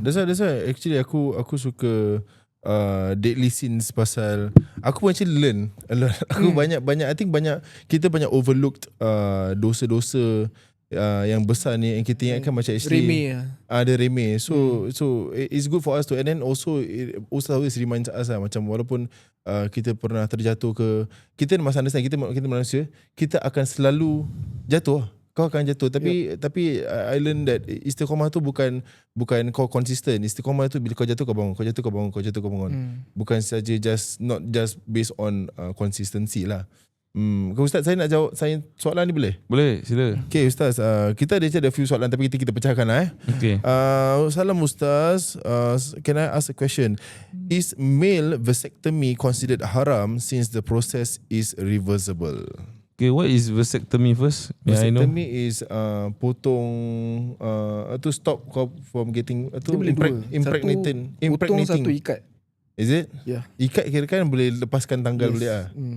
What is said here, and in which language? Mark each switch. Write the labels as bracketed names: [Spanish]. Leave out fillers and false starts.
[English] That's why actually aku suka deadly sins, [Malay] pasal aku pun [English] actually learn a lot. [Malay] Aku banyak I think kita banyak overlooked dosa-dosa yang besar ni yang kita ingatkan macam actually remeh lah. Ada remeh. [English] So it's good for us to, and then also it also always reminds us [Malay] lah, macam walaupun kita pernah terjatuh ke, kita must understand kita manusia, kita akan selalu jatuh. Kau akan jatuh, tapi [English] I learn that [Malay] istiqamah tu bukan kau konsisten. Istiqamah tu bila kau jatuh kau bangun, kau jatuh kau bangun, kau jatuh kau bangun. Bukan saja [English] not just based on consistency [Malay] lah. Ustaz, saya nak jawab soalan ni boleh? Boleh, sila. Okay Ustaz, kita ada few soalan tapi kita pecahkan lah. Okay. [English] Salam Ustaz, can I ask a question? Is male vasectomy considered haram since the process is reversible? Okay, what is vasectomy first? Vasectomy is potong to stop kau from getting [Malay] Dia boleh dua. [English] impregnating. [Malay] Potong, satu ikat. [English] Is it? [Malay] Ya. Ikat kira kan boleh lepaskan tanggal boleh ah.